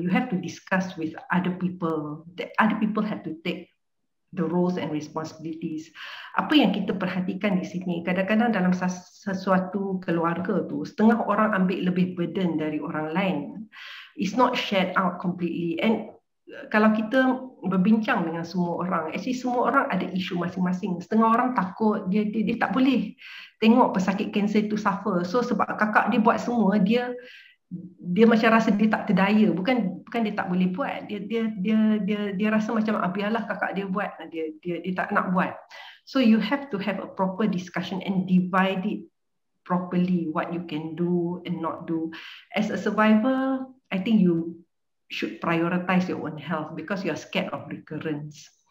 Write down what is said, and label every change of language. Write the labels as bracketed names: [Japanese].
[English] You have to discuss with other people. The other people have to take the roles and responsibilities. [Malay] Apa yang kita perhatikan di sini, kadang-kadang dalam sesuatu keluarga tu, setengah orang ambil lebih burden dari orang lain. [English] It's not shared out completely. [Malay] And kalau kita berbincang dengan semua orang, actually semua orang ada isu masing-masing. Setengah orang takut, dia tak boleh tengok pesakit kanser itu suffer. So sebab kakak dia buat semua, dia macam rasa dia tak terdaya. Bukan dia tak boleh buat. Dia rasa macam biarlah kakak dia buat, dia tak nak buat. [English] So you have to have a proper discussion and divide it properly, what you can do and not do. As a survivor, I think you should prioritize your own health, because you are scared of recurrence.